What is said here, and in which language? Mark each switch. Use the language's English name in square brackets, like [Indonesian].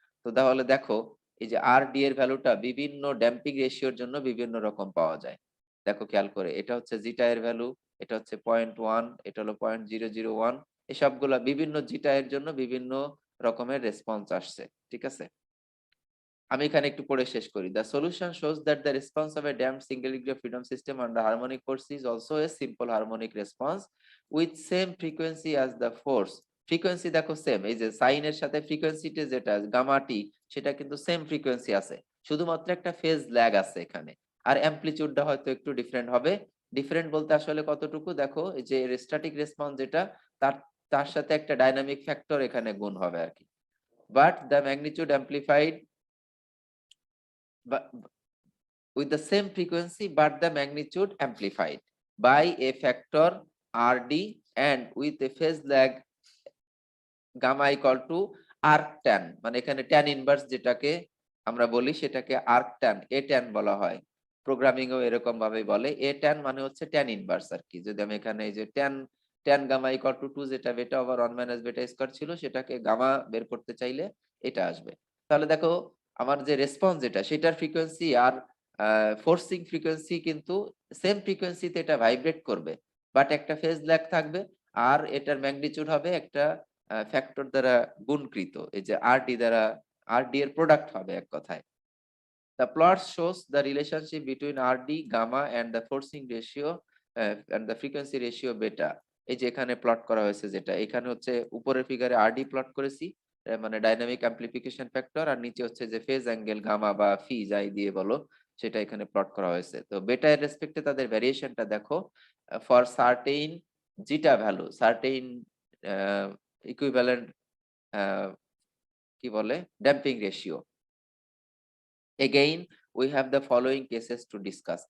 [Bangla] তো তাহলে দেখো এই যে আর ডি এর ভ্যালুটা বিভিন্ন ড্যাম্পিং রেশিওর জন্য বিভিন্ন রকম পাওয়া যায়। দেখো খেয়াল করে, এটা হচ্ছে জিটা এর ভ্যালু, এটা হচ্ছে 0.1, এটা হলো 0.001, এই সবগুলা বিভিন্ন জিটা এর জন্য বিভিন্ন রকমের রেসপন্স আসছে। ঠিক আছে, আমি এখানে একটু পড়ে শেষ করি। [English] The solution shows that the response of a damped single degree of freedom system under harmonic force is also a simple harmonic response with same frequency as the force. [Bangla] Frequency দেখো সেম, এই যে sign এর সাথে ফ্রিকোয়েন্সিতে যেটা gamma টি, সেটা কিন্তু same frequency আছে, শুধুমাত্র একটা ফেজ ল্যাগ আছে এখানে। আর অ্যামপ্লিটিউডটা হয়তো একটু ডিফারেন্ট হবে। ডিফারেন্ট বলতে আসলে কতটুকু, দেখো এই যে স্ট্যাটিক রেসপন্স যেটা, তার তার সাথে একটা ডাইনামিক ফ্যাক্টর এখানে গুণ হবে আর কি। [English] but the magnitude amplified with the same frequency but the magnitude amplified by a factor Rd and with a phase lag gamma equal to arc tan, [Bangla] মানে এখানে tan ইনভার্স যেটাকে আমরা বলি সেটাকে arc tan a tan বলা হয়, programming ও এরকম ভাবে বলে। a tan মানে হচ্ছে tan ইনভার্স আর কি। যদি আমি এখানে এই যে tan tan gamma equal to 2 যেটা বেটা ওভার 1 মাইনাস বেটা স্কয়ার ছিল, সেটাকে গামা বের করতে চাইলে এটা আসবে। তাহলে দেখো আমার যে রেসপন্স যেটা, সেটার ফ্রিকোয়েন্সি আর ফোর্সিং ফ্রিকোয়েন্সি কিন্তু সেম ফ্রিকোয়েন্সিতে এটা ভাইব্রেট করবে, বাট একটা ফেজ ল্যাগ থাকবে, আর এটার ম্যাগনিটিউড হবে একটা ফ্যাক্টর দ্বারা গুণকৃত, এই যে আরডি দ্বারা, আরডি এর প্রোডাক্ট হবে এক কথায়। [English] The plot shows the relationship between RD, gamma and the forcing ratio and the frequency ratio beta. [Bangla] এই যে এখানে প্লট করা হয়েছে, যেটা এখানে হচ্ছে উপরের ফিগারে আরডি প্লট করেছি, মানে ডাইনামিক অ্যামপ্লিফিকেশন ফ্যাক্টর, আর নিচে হচ্ছে যে ফেজ অ্যাঙ্গেল গামা বা ফি যাই দিয়ে বলো, সেটা এখানে প্লট করা হয়েছে। তো বেটা এর রেসপেক্টে তাদের ভ্যারিয়েশনটা দেখো, for certain জিটা value, certain equivalent কি বলে damping ratio, [English] again we have the following cases to discuss.